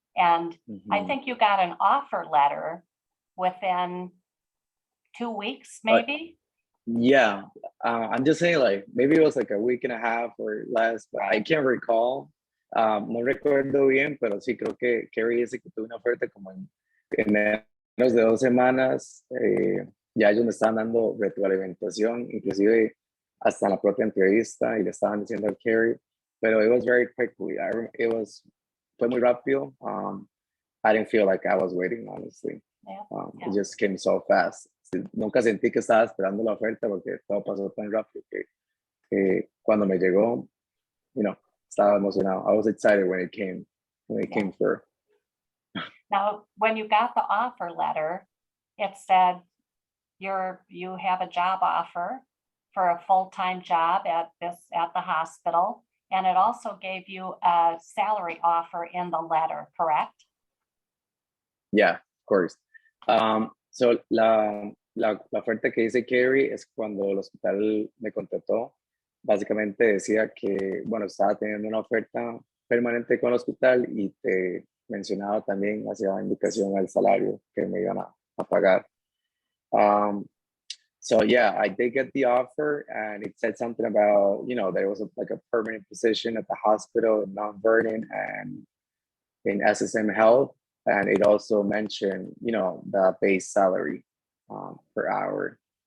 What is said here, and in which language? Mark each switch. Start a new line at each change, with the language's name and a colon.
English: And I think you got an offer letter within 2 weeks, maybe? Yeah, I'm just saying, like, maybe it was like a week and a half or less, but I can't recall.
Spanish: No recuerdo bien, pero sí creo que Carrie dice que tuve una oferta como en menos de 2 semanas. Ya ellos me estaban dando retroalimentación, inclusive hasta la propia entrevista, y le estaban diciendo a Carrie, pero
English: it was very quickly.
Spanish: Fue muy rápido.
English: I didn't feel like I was waiting, honestly. Yeah. It just came so fast.
Spanish: Nunca sentí que estaba esperando la oferta porque todo pasó tan rápido que cuando me llegó, estaba emocionado.
English: I was excited when it came through. Now, when you got the offer letter, it said you have a job offer for a full-time job at the hospital, and it also gave you a salary offer in the letter, correct? Yeah, of course. So
Spanish: la oferta que dice Carrie es cuando el hospital me contrató. Básicamente decía que, bueno, estaba teniendo una oferta permanente con el hospital y te mencionaba también, hacía indicación al salario que me iban a pagar.
English: So yeah, I did get the offer, and it said something about, there was like a permanent position at the hospital in Mount Vernon and in SSM Health. And it also mentioned, the base salary per hour.